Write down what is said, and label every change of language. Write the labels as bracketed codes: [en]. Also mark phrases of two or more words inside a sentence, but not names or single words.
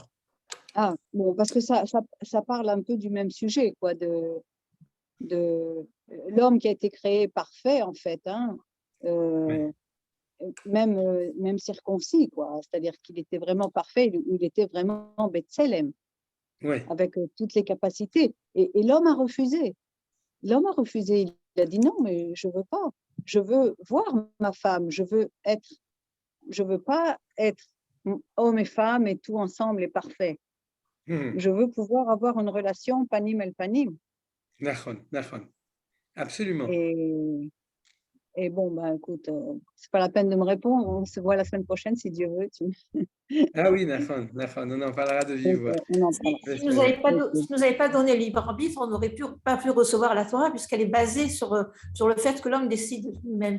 [fr] Ah, bon, parce que ça parle un peu du même sujet, quoi, de l'homme qui a été créé parfait, en fait, hein, même circoncis, quoi, c'est-à-dire qu'il était vraiment parfait, il était vraiment Betselem, avec toutes les capacités, et l'homme a refusé. L'homme a refusé, il a dit non, mais je ne veux pas. Je veux voir ma femme, je veux pas être homme et femme et tout ensemble est parfait. Je veux pouvoir avoir une relation [he] פנים אל פנים. [fr] Nachon. Absolument. Et bon, ben écoute, c'est pas la peine de me répondre, on se voit la semaine prochaine si Dieu veut. Ah oui, Nachon, on en parlera de vive voix. Si vous n'avez pas donné le libre arbitre, on n'aurait pas pu recevoir la Torah puisqu'elle est basée sur le fait que l'homme décide lui-même.